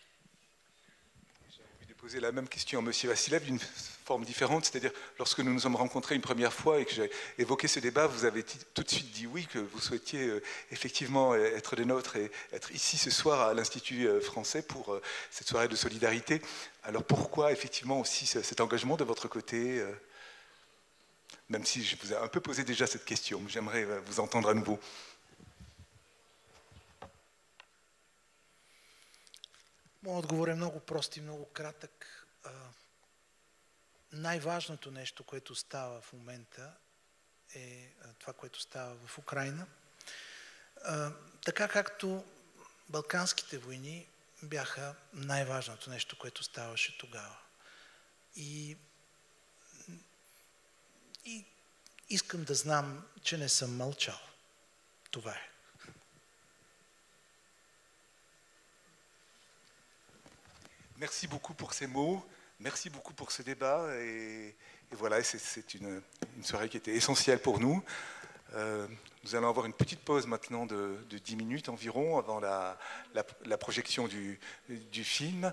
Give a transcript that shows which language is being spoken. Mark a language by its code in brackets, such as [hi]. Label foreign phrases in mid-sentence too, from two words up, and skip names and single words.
[fr] Poser la même question à M. Vassilev d'une forme différente, c'est-à-dire lorsque nous nous sommes rencontrés une première fois et que j'ai évoqué ce débat, vous avez tout de suite dit oui, que vous souhaitiez effectivement être des nôtres et être ici ce soir à l'Institut français pour cette soirée de solidarité. Alors pourquoi effectivement aussi cet engagement de votre côté, même si je vous ai un peu posé déjà cette question, j'aimerais vous entendre à nouveau. [bg] Моят отговор е много прост и много кратък. Най-важното нещо, което става в момента, е това, което става в Украйна. Така както Балканските войни бяха най-важното нещо, което ставаше тогава. И искам да знам, че не съм мълчал. Това е. [fr] Merci beaucoup pour ces mots, merci beaucoup pour ce débat, et voilà, c'est une soirée qui était essentielle pour nous. Nous allons avoir une petite pause maintenant de 10 minutes environ avant la projection du film.